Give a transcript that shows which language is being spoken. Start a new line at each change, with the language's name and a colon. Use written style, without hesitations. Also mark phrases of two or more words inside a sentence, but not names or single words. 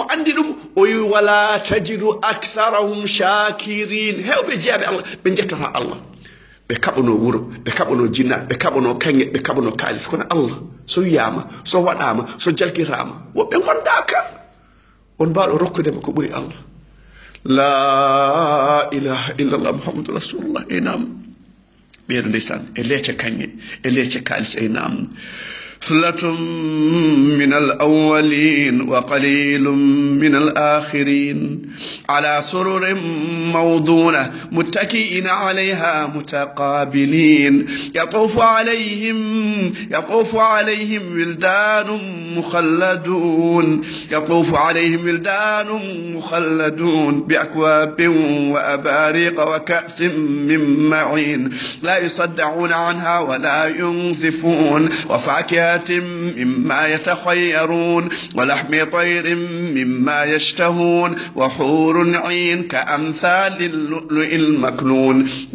Fula: andi ɗum o wi
Arabic: ولا تجد أكثرهم شاكرين
Fula: hewɓe jeyaɓe Allah ɓe jettata Allah ɓe kaɓano wuro ɓe kaɓano jinnaɓe ɓe kaɓano kange ɓe kaɓano kaalis kono Allah so wiyama so waɗama so jalkirama woɓɓe gondaka on mbaɗo rokkudema ko ɓuuri Allah
Arabic: لا إله إلا الله محمد رسول الله
Fula: e nam ɓeeɗo ndeysan e leece kange e leece kaalis e nam
Arabic: ثلة من الأولين وقليل من الآخرين على سرر موضونة متكئين عليها متقابلين يطوف عليهم ولدان مخلدون بأكواب وأباريق وكأس من معين لا يصدعون عنها ولا ينزفون وفاكهة مما يتخيرون ولحم طير مما يشتهون وحور عين كأمثال اللؤلؤ المكنون